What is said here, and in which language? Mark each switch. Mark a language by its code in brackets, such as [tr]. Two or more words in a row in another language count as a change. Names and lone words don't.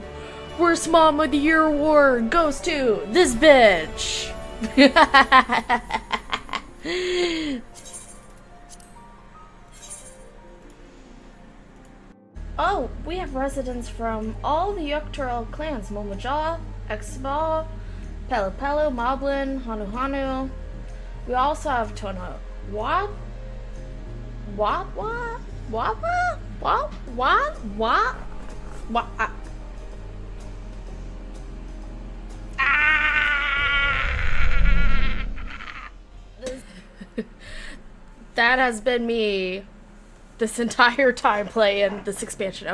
[en] Worst mom of the year award goes to this bitch. Oh, we have residents from all the Yukturel clans. Momojaw, Exbal, Pelu Pelu, Moblin, Hanu Hanu. We also have Tono. What? What? What? What? What? What? What? What? That has been me this entire time playing this expansion.